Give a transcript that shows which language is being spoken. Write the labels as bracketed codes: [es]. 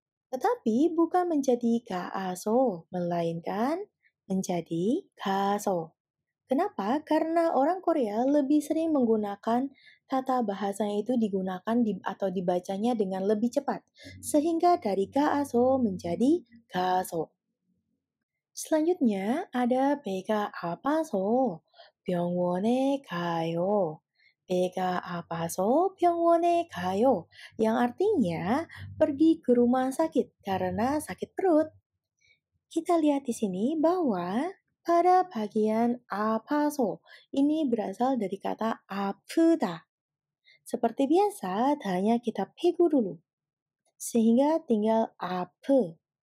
[id] Tetapi bukan menjadi kaaso, melainkan menjadi kaso. Kenapa? Karena orang Korea lebih sering menggunakan tata bahasa yang itu digunakan atau dibacanya dengan lebih cepat. Sehingga dari kaaso menjadi kaso. Selanjutnya ada [ko] 배가 아파서 병원에 가요. 배가 아파서 병원에 가요. [id] Yang artinya pergi ke rumah sakit karena sakit perut. Kita lihat di sini bahwa pada bagian apaso ini berasal dari kata apuda. Seperti biasa, hanya kita pegu dulu. Sehingga tinggal apu.